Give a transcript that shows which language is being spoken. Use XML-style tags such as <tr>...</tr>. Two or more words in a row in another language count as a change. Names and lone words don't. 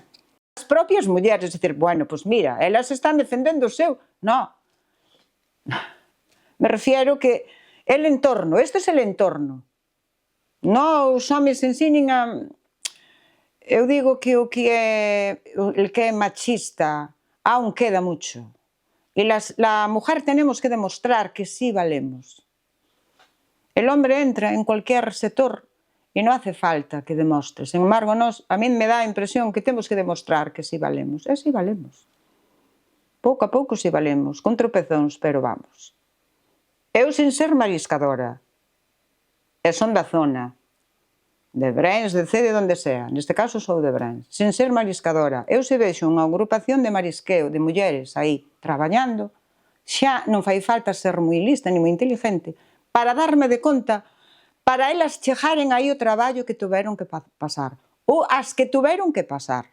<gl>As propias mulleres, dicir, bueno, pois mira, elas están defendendo o seu, non.</gl> <es>Me refiero que el entorno, este é el entorno.</es> <gl>Non os homes ensinen a... Eu digo que o que é machista</gl> <es>aún queda mucho. Y la mujer tenemos que demostrar que sí valemos. El hombre entra en cualquier sector y no hace falta que demuestre. Sin embargo, a mí me</es> <gl>da a impresión que temos</gl> <es>que demostrar que sí valemos. E sí valemos.</es> <gl>Pouco a pouco sí valemos, con tropezóns, pero vamos. Eu sin ser mariscadora, e son da zona, de Brens, de C, de donde sea, neste caso sou de Brens, sin ser mariscadora, eu se vexo unha agrupación de marisqueo de mulleres aí traballando, xa non fai falta ser moi lista ni moi inteligente para darme de conta, para elas chegaren aí o traballo que tuveron que pasar, ou as que tuveron que pasar.</gl>